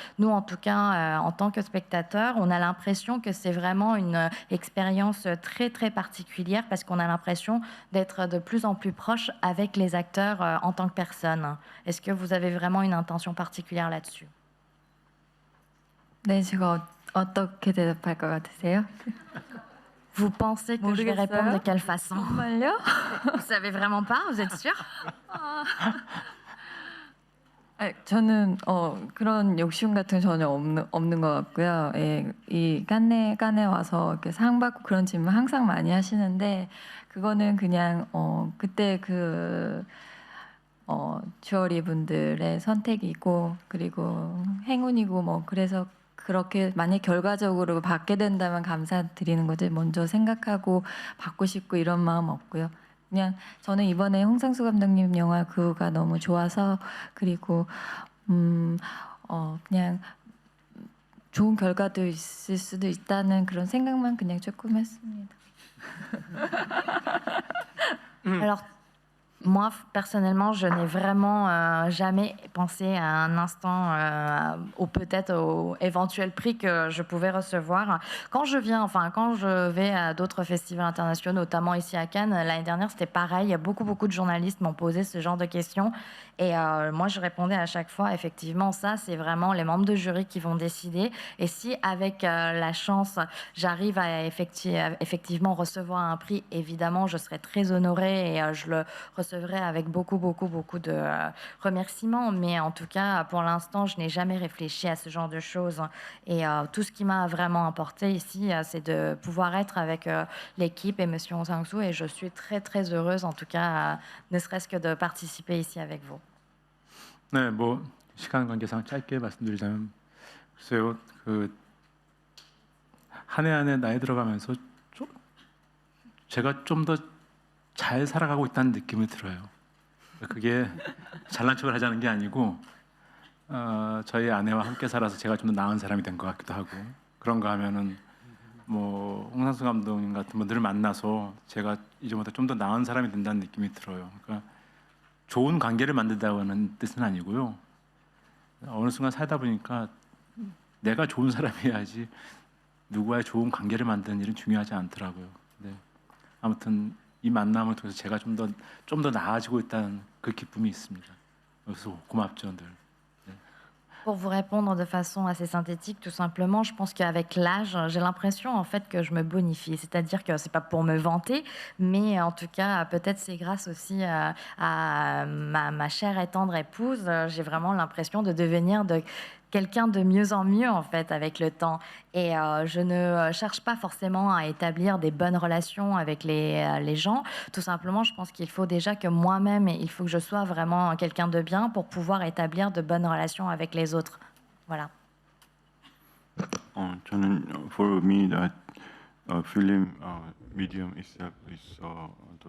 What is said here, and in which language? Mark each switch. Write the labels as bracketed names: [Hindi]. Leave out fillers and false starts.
[French] Nous en tout cas en tant que spectateurs, on a l'impression que c'est vraiment une expérience très très particulière parce qu'on a l'impression d'être de plus en plus proche avec les acteurs en tant que personne. Est-ce que vous avez vraiment une intention particulière là-dessus? [Korean] 네, 제가 어떻게 대답할 것 같으세요? [French] Vous pensez que je vais répondre de quelle façon? [Korean] 정말요? [French] Vous savez vraiment pas? Vous êtes sûr? [Korean] 저는 그런 욕심 같은 거 전혀 없는 것 같고요. 예, 이 깐네 와서 이렇게 상 받고 그런 질문 항상 많이 하시는데 그거는 그냥 그때 주어리 분들의 선택이고 그리고 행운이고 뭐 그래서 그렇게 만약 결과적으로 받게 된다면 감사드리는 거지 먼저 생각하고 받고 싶고 이런 마음 없고요. 그냥 저는 이번에 홍상수 감독님 영화 그가 너무 좋아서 그리고 그냥 좋은 결과도 있을 수도 있다는 그런 생각만 그냥 조금 했습니다. [French] Alors, moi, personnellement, je n'ai vraiment jamais pensé à un instant ou peut-être au éventuel prix que je pouvais recevoir. Quand je vais à d'autres festivals internationaux, notamment ici à Cannes, l'année dernière, c'était pareil. Beaucoup de journalistes m'ont posé ce genre de questions. Et moi, je répondais à chaque fois, effectivement, ça, c'est vraiment les membres de jury qui vont décider. Et si, avec la chance, j'arrive à effectivement recevoir un prix, évidemment, je serai très honorée et je le recevrai avec beaucoup de remerciements. Mais en tout cas, pour l'instant, je n'ai jamais réfléchi à ce genre de choses. Et tout ce qui m'a vraiment importé ici, c'est de pouvoir être avec l'équipe et Monsieur Hong Sang-soo. Et je suis très heureuse, en tout cas, ne serait-ce que de participer ici avec vous. [Korean] 네, 뭐 시간 관계상 짧게 말씀드리자면 글쎄요, 한 해 한 해 나이 들어가면서 제가 좀 더 잘 살아가고 있다는 느낌이 들어요. 그게 잘난 척을 하자는 게 아니고 저희 아내와 함께 살아서 제가 좀 더 나은 사람이 된 것 같기도 하고 그런가 하면은 뭐 홍상수 감독님 같은 분들을 만나서 제가 이제부터 좀 더 나은 사람이 된다는 느낌이 들어요. 그러니까 좋은 관계를 만든다는 뜻은 아니고요. 어느 순간 살다 보니까 내가 좋은 사람이어야지 누구와의 좋은 관계를 만드는 일은 중요하지 않더라고요. 네. 아무튼 이 만남을 통해서 제가 좀 더 나아지고 있다는 그 기쁨이 있습니다. 그래서 고맙죠, 늘. [French] Pour vous répondre de façon assez synthétique, tout simplement, je pense qu'avec l'âge, j'ai l'impression en fait que je me bonifie. C'est-à-dire que c'est pas pour me vanter, mais en tout cas, peut-être c'est grâce aussi à ma chère et tendre épouse. J'ai vraiment l'impression de devenir quelqu'un de mieux en mieux en fait avec le temps. Et je ne cherche pas forcément à établir des bonnes relations avec les gens. Tout simplement, je pense qu'il faut déjà que moi-même, il faut que je sois vraiment quelqu'un de bien pour pouvoir établir de bonnes relations avec les autres. Voilà. [Korean] 저는 [English] for me that film medium itself is the